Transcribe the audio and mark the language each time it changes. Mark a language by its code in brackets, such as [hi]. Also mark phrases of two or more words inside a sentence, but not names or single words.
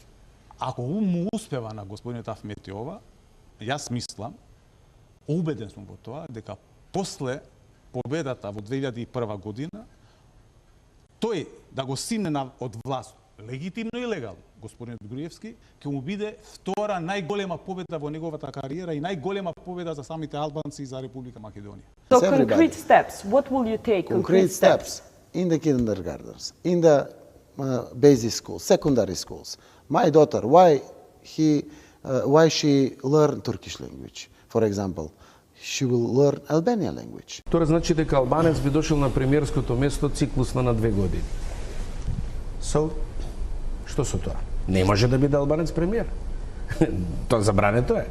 [mk] Ако му успева на господинот Ахмети ова, јас мислам, убеден сум во тоа, дека после победата во 2001 година, тој да го симне од власт, легитимно и легално, господинот Груевски, ќе му биде втора најголема победа во неговата кариера и најголема победа за самите албанци и за Република Македонија. [en] So concrete steps, what will you take? Concrete steps in the kindergartens, in the basic schools, secondary schools. My daughter, why she learn Turkish language, for example? She will learn Albanian language. [mk] Тоа значи дека албанец би дошол на премиерското место циклусно на 2 години. So, што со тоа? Не може да биде албанец премиер. Тоа забрането е.